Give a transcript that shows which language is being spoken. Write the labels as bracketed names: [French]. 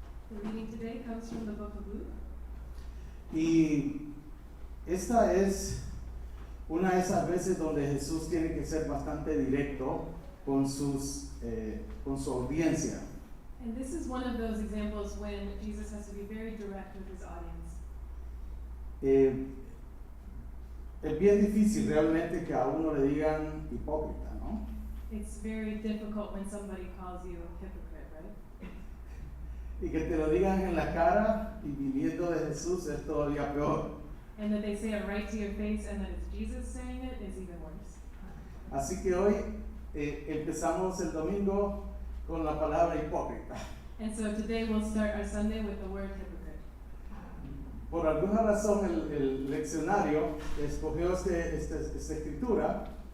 [English] The reading today comes from the book of Luke. [Spanish] Y esta es una de esas veces donde Jesús tiene que ser bastante directo con su audiencia. [English] And this is one of those examples when Jesus has to be very direct with his audience. [Spanish] Es bien difícil realmente que a uno le digan hipócrita, ¿no? [English] It's very difficult when somebody calls you a hypocrite, right? [Spanish] Y que te lo digan en la cara y viniendo de Jesús es todavía peor. [English] And that they say it right to your face and that it's Jesus saying it is even worse. [Spanish] Así que hoy empezamos el domingo con la palabra hipócrita. [English] And so today we'll start our Sunday with the word hypocrite. [Spanish] Por alguna razón el leccionario escogió esta escritura,